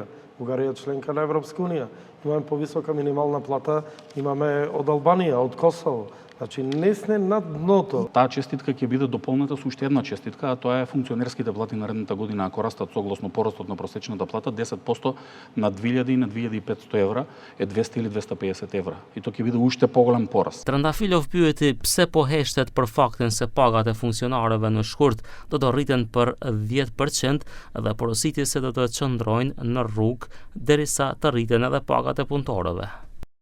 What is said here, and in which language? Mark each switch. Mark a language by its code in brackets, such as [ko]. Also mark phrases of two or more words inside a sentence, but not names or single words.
[mk] Бугарија е членка на Европска унија. Имаме повисока минимална плата, имаме од Албанија, од Косово. Значи, не сме над дното. Таа честитка ќе биде дополнета со уште една честитка, а тоа е функционерските плати наредната година, ако растат согласно порастот на просечната плата, 10% на 2000 и на 2500 евра е 200 или 250 евра. И тоа ќе биде уште поголем пораст. [sq] Trandafilov pyeti pse po heshtet për faktin se pagat e funksionarëve në shkurt do të rriten për 10% dhe porositi se do të qëndrojnë në rrugë derisa të rriten edhe pagat e punëtorëve.